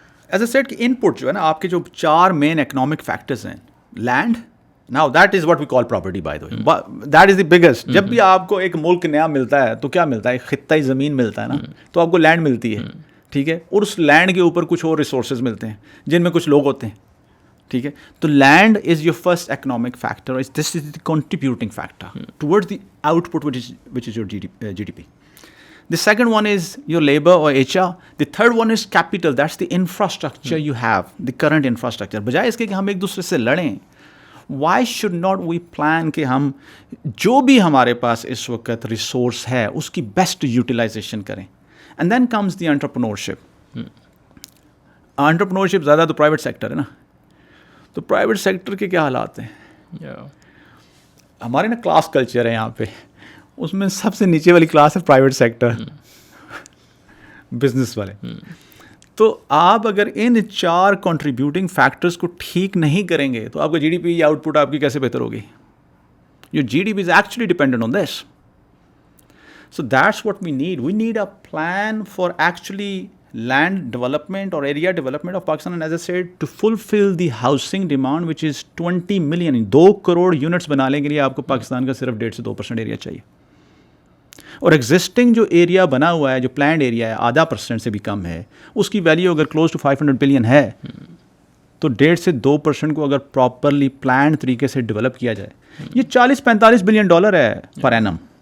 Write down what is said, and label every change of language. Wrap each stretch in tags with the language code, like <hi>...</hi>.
<en>as a set کہ input</en> <ur>جو ہے نا آپ کے جو</ur> <en>4 main economic factors ہیں، land, now that is what we call property by the way, that is the biggest.</en> <ur>جب بھی آپ کو ایک ملک نیا ملتا ہے تو کیا ملتا ہے؟ ایک خطۂ زمین ملتا ہے نا، تو آپ کو لینڈ ملتی ہے، ٹھیک ہے، اور اس لینڈ کے اوپر کچھ اور ریسورسز ملتے ہیں جن میں کچھ لوگ ہوتے ہیں، ٹھیک ہے.</ur> <en>تو land is your first economic factor, this is the contributing factor toward the output which is your G D P. The second one is your labor or HR. The third one is capital. That's the infrastructure you have, the current infrastructure.</en> <ur>بجائے اس کے کہ ہم ایک دوسرے سے لڑیں،</ur> <en>why should not we plan</en> <ur>کہ ہم جو بھی ہمارے پاس اس وقت ریسورس ہے اس کی بیسٹ یوٹیلائزیشن کریں.</ur> <en>And then comes the entrepreneurship.</en> <ur>Entrepreneurship زیادہ تو پرائیویٹ سیکٹر ہے نا، تو پرائیویٹ سیکٹر کے کیا حالات ہیں؟ ہمارے نا کلاس کلچر ہے یہاں پہ، اس میں سب سے نیچے والی کلاس ہے پرائیویٹ سیکٹر، بزنس والے. تو آپ اگر ان 4 کنٹریبیوٹنگ فیکٹرز کو ٹھیک نہیں کریں گے تو آپ کا جی ڈی پی یا آؤٹ پٹ آپ کی کیسے بہتر ہوگی؟</ur> <en>Your G D P is actually dependent on this. So that's what we need. We need a plan for actually land development or area development of Pakistan, and as I said, to fulfill the housing demand which is 20 million.</en> <ur>2 crore units بنانے کے لیے آپ کو پاکستان کا صرف 1.5 سے 2% area چاہیے، اور ایگزسٹنگ جو ایریا بنا ہوا ہے، جو پلانڈ ایریا ہے، 0.5% سے بھی کم ہے، اس کی ویلیو اگر کلوز ٹو 500 بلین ہے، تو 1.5 سے 2% کو اگر پراپرلی پلانڈ طریقے سے ڈیولپ کیا جائے، یہ $40-45 بلین ہے پر اینم.</ur>